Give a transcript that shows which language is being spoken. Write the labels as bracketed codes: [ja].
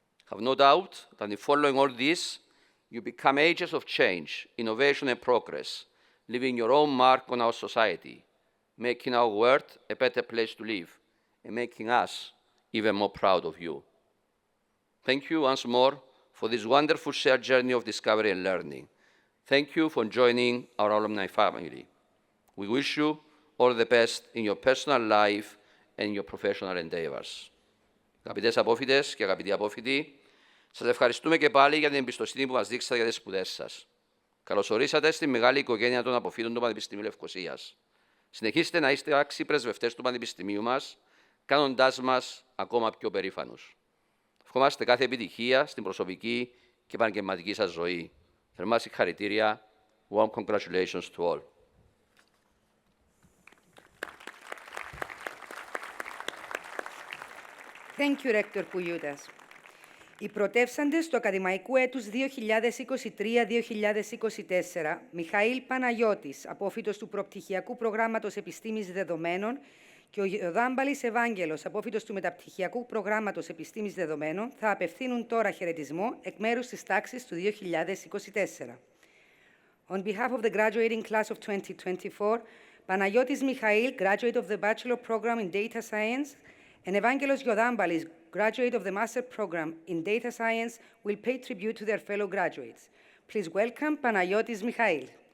[en] Have no doubt that in following all this, you become agents of change, innovation, and progress, leaving your own mark on our society, making our world a better place to live, and making us even more proud of you. Thank you once more for this wonderful shared journey of discovery and learning. Thank you for joining our alumni family. We wish you all the best in your personal life and your professional endeavors. [el] Αγαπητές απόφοιτες και αγαπητοί απόφοιτοι, σας ευχαριστούμε και πάλι για την εμπιστοσύνη που μας δείξατε για τις σπουδές σας. Καλώς ορίσατε στη μεγάλη οικογένεια των αποφοίτων του Πανεπιστημίου Λευκωσίας. Συνεχίστε να είστε άξιοι πρεσβευτές του Πανεπιστημίου μας, κάνοντάς μας ακόμα πιο περήφανους. Ευχόμαστε κάθε επιτυχία στην προσωπική και επαγγελματική σας ζωή. Θερμά συγχαρητήρια. [en] Warm congratulations to all. Thank you, Rector Poulioutas. [el] Οι πρωτεύσαντες του ακαδημαϊκού έτους 2023-2024, Μιχαήλ Παναγιώτης, απόφοιτος του προπτυχιακού προγράμματος Επιστήμης Δεδομένων, και ο Γιωδάμπαλης Ευάγγελος, απόφοιτος του μεταπτυχιακού προγράμματος Επιστήμης Δεδομένων, θα απευθύνουν τώρα χαιρετισμό εκ μέρους της τάξης του 2024. [en] On behalf of the graduating class of 2024, Panagiotis Mikhail, graduate of the Bachelor Program in Data Science, and Evangelos Yodambalis, graduate of the Master Program in Data Science, will pay tribute to their fellow graduates. Please welcome Panagiotis Mikhail.